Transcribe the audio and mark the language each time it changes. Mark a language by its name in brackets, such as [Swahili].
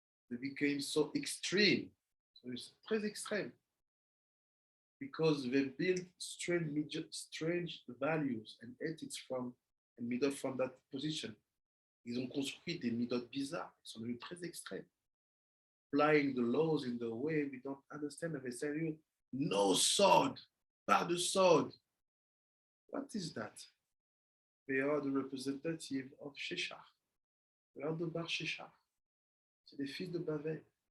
[English] They became so extreme. So it's [French] très extreme. [English] Because they build strange values and ethics from that position. [French] Ils ont construit des midot bizarres. Ils sont devenus très extrêmes. [English] Applying the laws in the way we don't understand. And they say, no sword, pas de sword. What is that? They are the representative of Sheshach. They are the Bar Sheshach. [French] C'est des fils de Bavel.